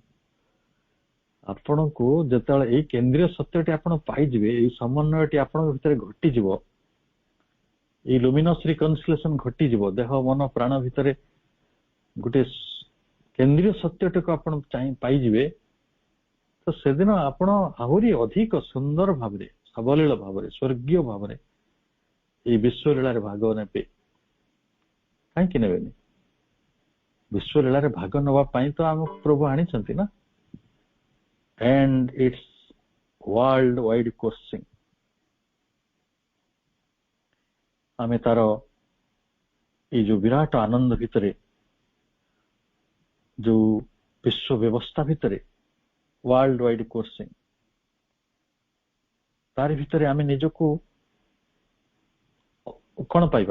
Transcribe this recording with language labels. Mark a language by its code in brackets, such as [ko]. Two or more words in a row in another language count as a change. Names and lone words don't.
[or] ଆପଣଙ୍କୁ ଯେତେବେଳେ ଏଇ କେନ୍ଦ୍ରୀୟ ସତ୍ୟଟି ଆପଣ ପାଇଯିବେ, ଏଇ ସମନ୍ୱୟଟି ଆପଣଙ୍କ ଭିତରେ ଘଟିଯିବ, ଏଇ [en] luminous reconciliation [or] ଘଟିଯିବ, ଦେହ ମନ ପ୍ରାଣ ଭିତରେ ଗୋଟେ କେନ୍ଦ୍ରୀୟ ସତ୍ୟଟିକୁ ଆପଣ ପାଇଯିବେ, ତ ସେଦିନ ଆପଣ ଆହୁରି ଅଧିକ ସୁନ୍ଦର ଭାବରେ, ସାବଲୀଳ ଭାବରେ, ସ୍ୱର୍ଗୀୟ ଭାବରେ ଏଇ ବିଶ୍ୱ ଲୀଳାରେ ଭାଗ ନେବେ। କାହିଁକି ନେବେନି? ବିଶ୍ୱ ଲୀଳାରେ ଭାଗ ନେବା ପାଇଁ ତ ଆମକୁ ପ୍ରଭୁ ଆଣିଛନ୍ତି ନା। [en] and its world wide coursing, [or] ଆମେ ତାର ଏଇ ଯୋଉ ବିରାଟ ଆନନ୍ଦ ଭିତରେ, ଯୋଉ ବିଶ୍ୱ ବ୍ୟବସ୍ଥା ଭିତରେ, [en] world wide coursing, [or] ତାରି ଭିତରେ ଆମେ ନିଜକୁ କଣ ପାଇବା?